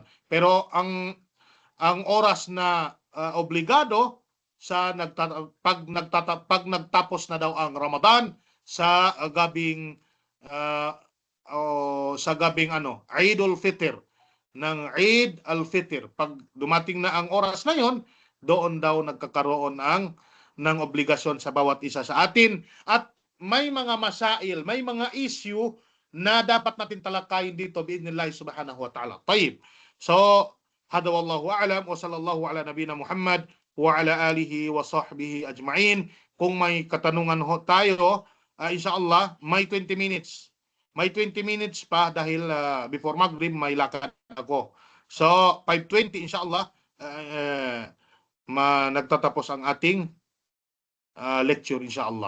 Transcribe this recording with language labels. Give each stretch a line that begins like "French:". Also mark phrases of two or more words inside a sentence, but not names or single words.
Filipino: Pero ang oras na obligado sa pag nagtapos na daw ang Ramadan sa gabing Eidul Fitr, ng Eid al-Fitr. Pag dumating na ang oras na yon, doon daw nagkakaroon ng obligasyon sa bawat isa sa atin, at may mga masail, may mga issue na dapat natin talakayin dito
Arabic: بإذن الله سبحانه وتعالى.
Filipino: Tayyib.
Arabic: So, هذا والله أعلم وصلى الله على نبينا محمد وعلى آله وصحبه أجمعين.
Filipino: Kung may katanungan tayo, insyaallah, may 20 minutes. May 20 minutes pa dahil before Maghrib may lakad ako. So, 5:20 insyaallah, nagtatapos ang ating lecture insyaallah.